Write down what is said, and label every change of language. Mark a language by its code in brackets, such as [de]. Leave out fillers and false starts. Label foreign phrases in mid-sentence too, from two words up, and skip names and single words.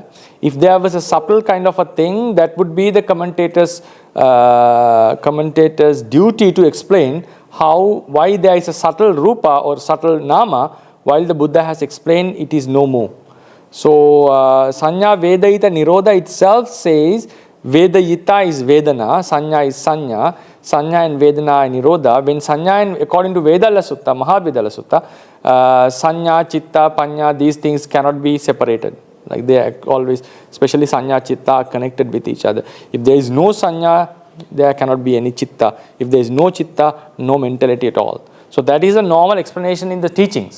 [en] If there was a subtle kind of a thing, that would be the commentator's duty to explain why there is a subtle Rūpa or subtle Nama, while the Buddha has explained it is no more. So [pi] Sanya Vedaita Nirodha [en] itself says Vedayita is Vedana, Sanya is Sanya, Sanya and Vedana are Nirodha. When Sanya and according to Vedala Sutta, Mahavedala Sutta, [pi] Sanya, Chitta, Panya, [en] these things cannot be separated. Like they are always, especially Sanya, Chitta are connected with each other. If there is no Sanya, there cannot be any Chitta. If there is no Chitta, no mentality at all. So that is a normal explanation in the teachings.